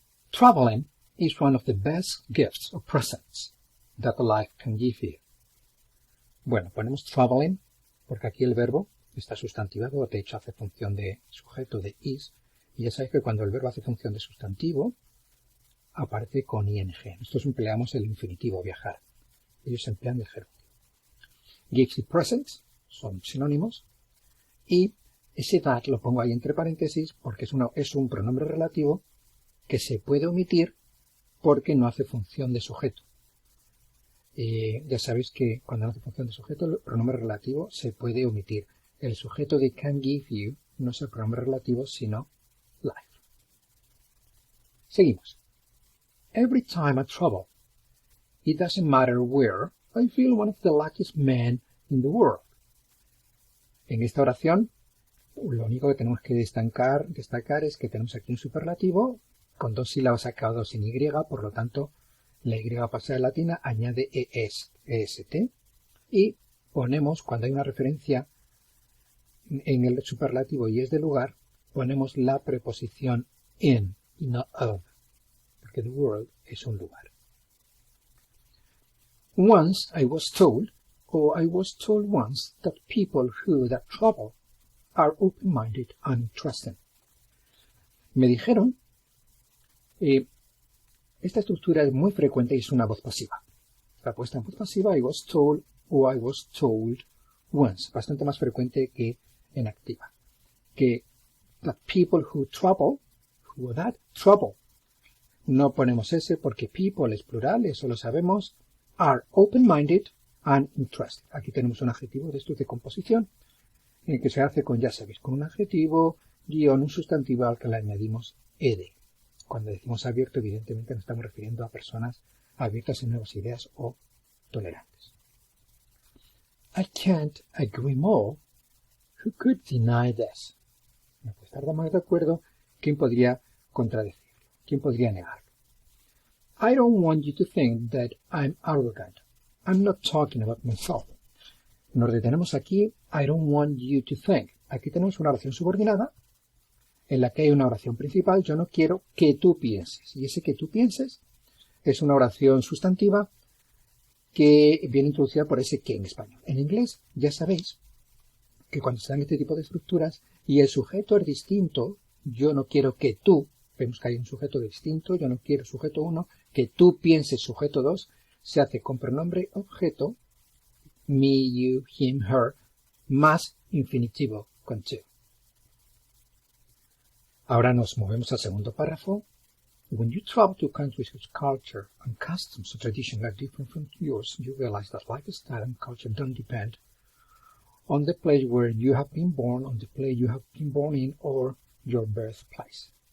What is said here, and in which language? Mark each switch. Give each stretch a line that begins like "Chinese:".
English: Traveling is one of the best gifts or presents that life can give you.
Spanish: Bueno, ponemos traveling porque aquí el verbo está sustantivado, de hecho hace función de sujeto de is, y ya sabéis que cuando el verbo hace función de sustantivo aparece con ing. Nosotros empleamos el infinitivo, viajar. Ellos emplean el gerundio. Gifts y presents son sinónimos, y ese that lo pongo ahí entre paréntesis porque es un pronombre relativo que se puede omitir porque no hace función de sujeto. Ya sabéis que cuando no hace función de sujeto, el pronombre relativo se puede omitir. El sujeto de
English: can give you
Spanish: no es el pronombre relativo, sino life. Seguimos.
English: Every time I travel, it doesn't matter where, I feel one of the luckiest men in the world.
Spanish: En esta oración, lo único que tenemos que destacar es que tenemos aquí un superlativo con dos sílabas acabadas en Y, por lo tanto, la Y pasada latina añade EST, y ponemos, cuando hay una referencia en el superlativo y es de lugar, ponemos la preposición in y no of, porque the world es un lugar.
English: Once I was told, or I was told once, that people who that travel are open-minded and interesting.
Spanish: Me dijeron, esta estructura es muy frecuente y es una voz pasiva. La puesta en voz pasiva,
English: I was told
Spanish: o
English: I was told once,
Spanish: bastante más frecuente que en activa. Que
English: the people who travel, who that travel,
Spanish: no ponemos ese porque
English: people
Spanish: es plural, eso lo sabemos,
English: are open-minded and interested.
Spanish: Aquí tenemos un adjetivo de estos de composición, en el que se hace con, ya sabéis, con un adjetivo, guión, un sustantivo al que le añadimos ed. Cuando decimos abierto, evidentemente nos estamos refiriendo a personas abiertas en nuevas ideas o tolerantes.
English: I can't agree more. Who could deny this?
Spanish: No puede estar más de acuerdo. ¿Quién podría contradecirlo? ¿Quién podría negarlo?
English: I don't want you to think that I'm arrogant. I'm not talking about myself.
Spanish: Nos detenemos aquí.
English: I don't want you to think.
Spanish: Aquí tenemos una oración subordinada en la que hay una oración principal. Yo no quiero que tú pienses. Y ese que tú pienses es una oración sustantiva que viene introducida por ese que en español. En inglés ya sabéis que cuando se dan este tipo de estructuras y el sujeto es distinto, yo no quiero que tú, vemos que hay un sujeto distinto, yo no quiero sujeto 1, que tú pienses sujeto 2, se hace con pronombre objeto, me, you, him, her, más infinitivo con to. Ahora nos movemos al segundo párrafo.
English: When you travel to countries whose culture and customs or traditions are different from yours, you realize that lifestyle and culture don't depend on the place where you have been born, on the place you have been born in, or your birthplace.